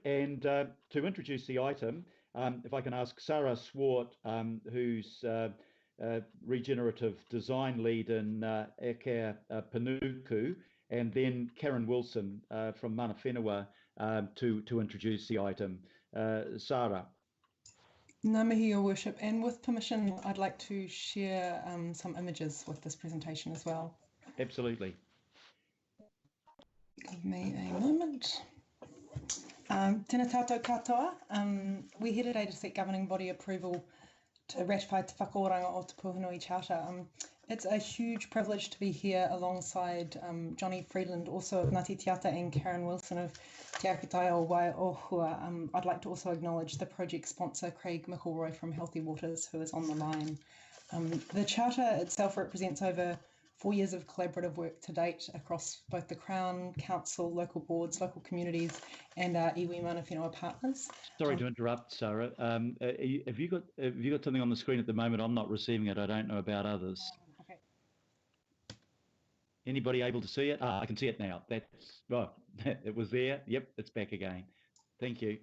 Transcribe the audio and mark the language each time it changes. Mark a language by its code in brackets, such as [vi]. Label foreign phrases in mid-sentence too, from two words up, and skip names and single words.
[en] And to introduce the item, if I can ask Sarah Swart, who's regenerative design lead in Eke Panuku, and then Karen Wilson from Mana Whenua to introduce the item. Sarah. [mi] Ngā mihi, [en] Your Worship, and with permission, I'd like to share some images with this presentation as well. Absolutely. Give me a moment. [mi] Tēnā tātou katoa. [en] We're here today to seek governing body approval to ratify Te Whakaoranga o Te Puanui Charter. It's a huge privilege to be here alongside Johnny Freeland, also of Ngāti Te Ata, and Karen Wilson of Te Akitai o Waiohua. I'd like to also acknowledge the project sponsor, Craig McElroy from Healthy Waters, who is on the line. The Charter itself represents over 4 years of collaborative work to date across both the Crown, Council, local boards, local communities, and our [mi] iwi mana whenua [en] partners. Sorry to interrupt, Sarah. Have you got something on the screen at the moment? I'm not receiving it. I don't know about others. Okay. Anybody able to see it? I can see it now. That's right. It was there. Yep, it's back again. Thank you.